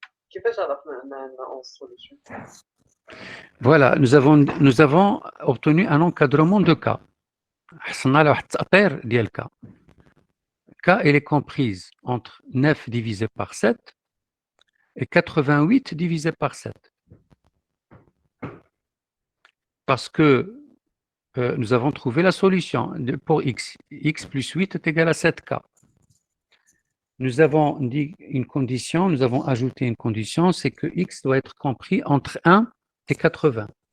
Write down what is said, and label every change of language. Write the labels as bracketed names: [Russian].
[Arabic] كيفاش عرفنا ان 11 solutions? [French] Voilà, nous avons obtenu un encadrement de K. [Arabic] حصلنا على واحد التأطير ديال K. [French] K, elle est comprise entre 9 divisé par 7 et 88 divisé par 7. Parce que nous avons trouvé la solution pour x. X plus 8 est égal à 7K. Nous avons dit une condition, nous avons ajouté une condition, c'est que x doit être compris entre 1 et 80.